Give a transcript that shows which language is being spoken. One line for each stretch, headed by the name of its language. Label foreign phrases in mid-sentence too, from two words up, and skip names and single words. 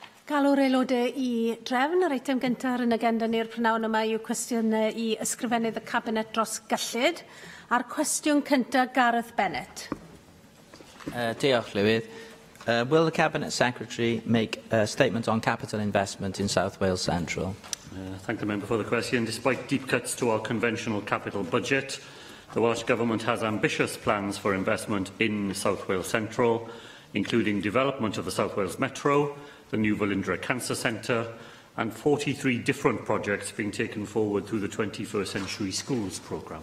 Welsh: Galw'r aelodau I drefn. Yr eitem gyntaf ar yn agenda ni'r prynawn yma yw cwestiwn I ysgrifennydd y Cabinet dros gyllid. A'r cwestiwn cyntaf, Gareth Bennett. Diolch, Llywydd.
English: Will the Cabinet Secretary make a statement on capital investment in South Wales Central? Thank the member for the question. Despite deep cuts to our conventional capital budget, the Welsh Government has ambitious plans for investment in South Wales Central, including development of the South Wales Metro, the new Velindre Cancer Centre, and 43 different projects being taken forward through the 21st Century Schools programme.